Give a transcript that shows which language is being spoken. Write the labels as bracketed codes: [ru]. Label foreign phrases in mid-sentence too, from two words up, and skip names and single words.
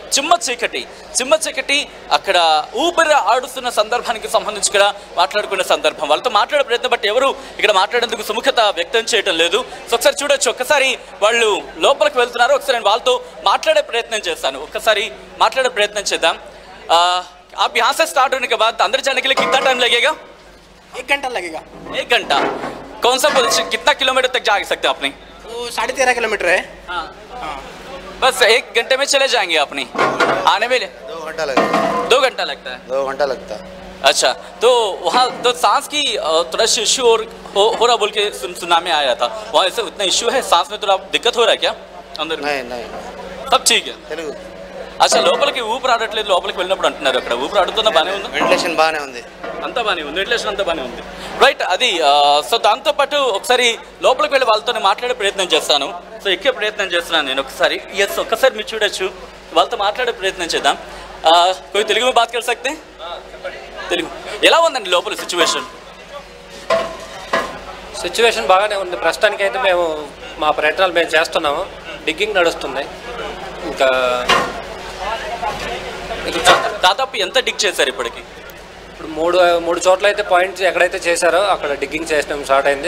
[te] చిమ్మ చీకటి అక్కడ ఊపిరి ఆడుతున్న సందర్భానికి సంబంధించి కూడా మాట్లాడుకునే సందర్భం. వాళ్ళతో మాట్లాడే ప్రయత్నం బట్టి ఎవరు ఇక్కడ మాట్లాడేందుకు సుముఖత వ్యక్తం చేయడం లేదు. సో ఒకసారి చూడొచ్చు, ఒక్కసారి వాళ్ళు లోపలికి వెళ్తున్నారు. ఒకసారి నేను వాళ్ళతో మాట్లాడే ప్రయత్నం చేస్తాను. ఒక్కసారి మాట్లాడే ప్రయత్నం చేద్దాం. [hi] आप यहाँ से स्टार्ट होने के बाद अंदर जाने के लिए कितना टाइम लगेगा? 1 घंटा लगेगा। 1 घंटा। कौन सा पोजीशन, कितना किलोमीटर तक जा सकते हैं अपने? तो 13.5 किलोमीटर है। हाँ। बस 1 घंटे में चले जाएंगे अपनी आने में? 2 घंटा लगेगा। 2 घंटा लगता है? 2 घंटा लगता है। अच्छा, तो वहाँ तो सांस की थोड़ा इश्यू हो रहा बोल के सुना में आया था, वहाँ ऐसे उतना इश्यू है? सांस में थोड़ा दिक्कत हो रहा है क्या अंदर? नहीं सब ठीक है. [te] అచ్చా, లోపలికి ఊపిరి ఆడట్లేదు లోపలికి వెళ్ళినప్పుడు అంటున్నారు. అక్కడ ఊపిరి ఆడుతున్నా బాగానే ఉంది, వెంటిలేషన్ బాగానే ఉంది, అంతా బాగానే ఉంది, వెంటిలేషన్ అంతా బాగానే ఉంది. రైట్, అది సో దాంతోపాటు ఒకసారి లోపలికి వెళ్ళి వాళ్ళతో మాట్లాడే ప్రయత్నం చేస్తాను. సో ఎక్కే ప్రయత్నం చేస్తున్నాను నేను. ఒక్కసారి మీరు చూడొచ్చు, వాళ్ళతో మాట్లాడే ప్రయత్నం చేద్దాం. [hi] कोई तेलुगु में बात कर सकते हैं? [te] తెలుగు ఎలా ఉందండి లోపల సిచ్యువేషన్ బాగానే ఉంది. ప్రస్తుతానికి అయితే మేము మా ప్రయత్నాలు మేము చేస్తున్నాము. డిగ్గింగ్ నడుస్తుంది. ఇంకా దాదాపు ఎంత డిగ్ చేశారు ఇప్పటికి? ఇప్పుడు మూడు చోట్ల అయితే పాయింట్స్ ఎక్కడైతే చేశారో అక్కడ డిగ్గింగ్ చేయడం స్టార్ట్ అయింది.